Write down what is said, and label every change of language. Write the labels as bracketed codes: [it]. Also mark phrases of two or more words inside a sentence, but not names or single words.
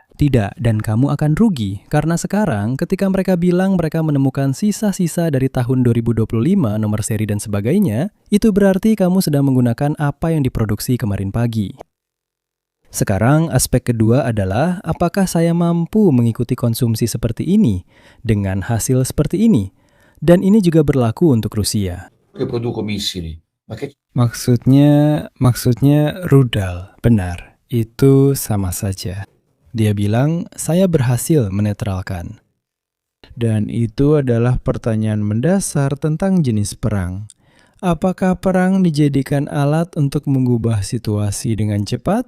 [id] Tidak, dan kamu akan rugi, karena sekarang ketika mereka bilang mereka menemukan sisa-sisa dari tahun 2025, nomor seri dan sebagainya, itu berarti kamu sedang menggunakan apa yang diproduksi kemarin pagi. Sekarang, aspek kedua adalah apakah saya mampu mengikuti konsumsi seperti ini, dengan hasil seperti ini. Dan ini juga berlaku untuk Rusia. [it] Che produco missili. Ma che [id] Maksudnya rudal, benar. Itu sama saja. Dia bilang, saya berhasil menetralkan. Dan itu adalah pertanyaan mendasar tentang jenis perang. Apakah perang dijadikan alat untuk mengubah situasi dengan cepat?